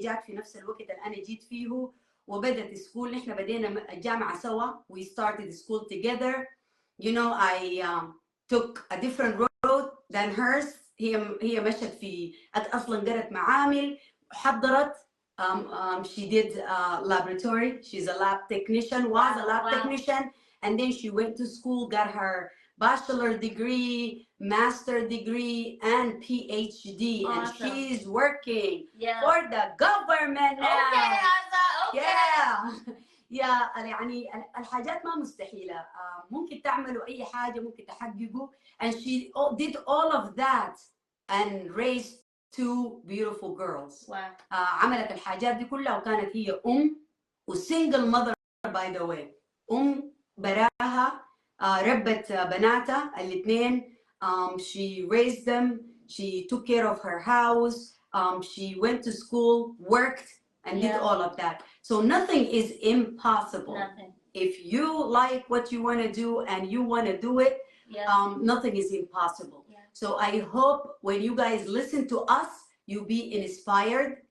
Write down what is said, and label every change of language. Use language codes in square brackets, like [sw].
[ar] جات في نفس الوقت اللي أنا جيت فيه وبدأت سكول. نحن بدينا الجامعة سوا. [en] We started school together. You know, I took a different road than hers. [ar] هي مشت في أصلا قرت معامل حضرت. [en] She did laboratory. She's a lab technician, was a lab technician, and then she went to school, got her bachelor degree, master degree, and PhD. Awesome. And she's working for the government now. Okay, Azza, okay. Yeah. [ar] يعني الحاجات ما مستحيلة. ممكن تعملوا أي حاجة، ممكن تحققوا. [en] And she did all of that and raised two beautiful girls. Wow. [ar] عملت الحاجات دي كلها وكانت هي و [en] single mother by the way. [ar] براها ربت بناتها الاثنين. [en] She raised them. She took care of her house. She went to school, worked, and did all of that. So nothing is impossible. Nothing. If you like what you want to do and you want to do it, nothing is impossible. So I hope when you guys listen to us, you be inspired.